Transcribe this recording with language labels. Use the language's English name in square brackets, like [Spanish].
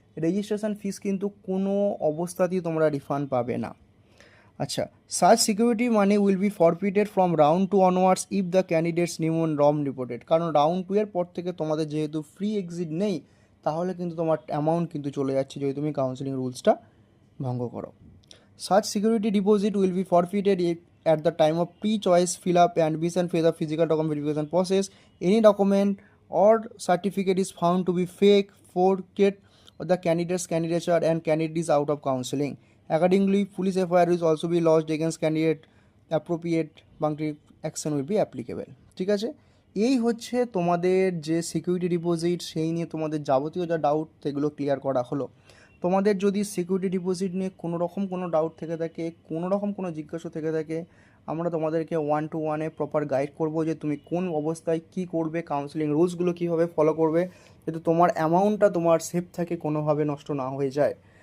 [Bangla] Registration ফিস কিন্তু কোনো অবস্থাতেই তোমরা রিফান্ড পাবে না। [English] আচ্ছা, such security money will be forfeited from round 2 onwards if the candidates new rom reported. [Bangla] কারণ রাউন্ড 2 এর পর থেকে তোমাদের যেহেতু ফ্রি এক্সিট নেই, তাহলে কিন্তু তোমার অ্যামাউন্ট কিন্তু চলে যাচ্ছে যদি তুমি কাউন্সিলিং রুলসটা ভঙ্গ করো। [English] Such security deposit will be forfeited at the time of pre-choice fill-up and admission phase of physical document verification process. Any document or certificate is found to be fake, forged, or the candidate's candidature and candidate is out of counseling. Accordingly, police FIR will also be lodged against candidate. Appropriate punctive action will be applicable. [Bangla] ঠিক আছে, এই হচ্ছে তোমাদের যে security deposit, সেই নিয়ে তোমাদের যাবতীয় যা ডাউট সেগুলো ক্লিয়ার করা হলো। তোমাদের যদি সিকিউরিটি ডিপোজিট নিয়ে কোনো রকম কোনো ডাউট থেকে থাকে, কোনো রকম কোনো জিজ্ঞাসা থেকে থাকে, আমরা তোমাদেরকে 1-to-1 প্রপার গাইড করব যে তুমি কোন অবস্থায় কী করবে, কাউন্সিলিং রুলসগুলো কীভাবে ফলো করবে, যাতে তোমার অ্যামাউন্টটা তোমার সেফ থাকে, কোনোভাবে নষ্ট না হয়ে যায়।